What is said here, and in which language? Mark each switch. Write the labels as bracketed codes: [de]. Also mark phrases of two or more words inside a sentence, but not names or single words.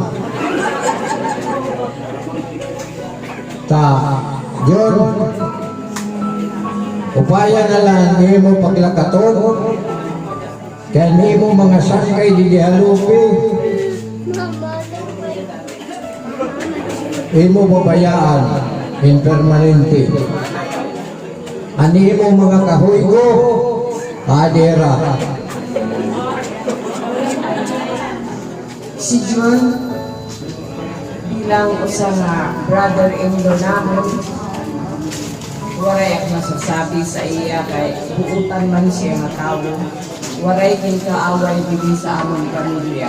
[war] John, upaya na lang ni mo paglakaton, kaya ni mo mga sakay di halupi, imo babayaan in permanente. Ani mo mga kahuygo, adera. Si John, bilang usang brother-in-law namin, waray ang masasabi sa iya kay buutan man siya nga tao. Waray kin kaaway bigi sa among pamilya.